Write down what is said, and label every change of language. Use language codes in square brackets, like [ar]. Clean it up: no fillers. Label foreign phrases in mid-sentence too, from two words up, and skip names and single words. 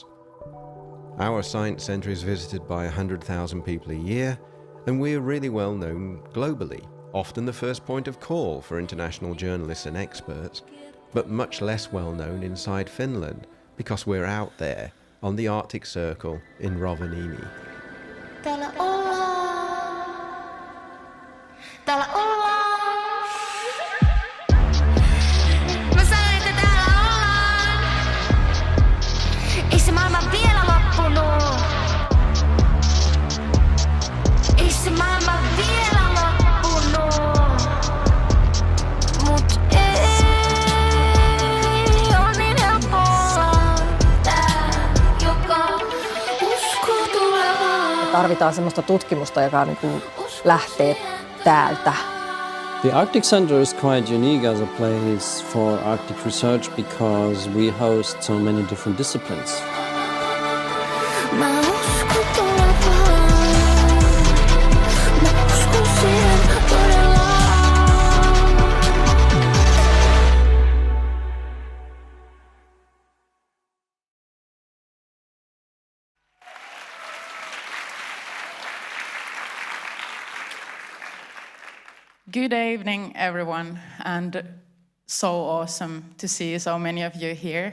[en] Our science centre is visited by 100,000 people a year, and we're really well known globally, often the first point of call for international journalists and experts, but much less well known inside Finland, because we're out there on the Arctic Circle in Rovaniemi. [fi] Täällä ollaan. Mä sanoin, että täällä ollaan. Ei se maailma vielä loppunut. Ei se maailma vielä loppunut. Mut ei oo niin helppoa. Tää, joka uskoo tulevaan. Tarvitaan semmoista tutkimusta, joka niinku lähtee täältä. [en] The Arctic Centre is quite unique as a place for Arctic research because we host so many different disciplines. [fi] Mä uskon tulevaan. Mä uskon siihen todella. [en] Good evening, everyone, and so awesome to see so many of you here.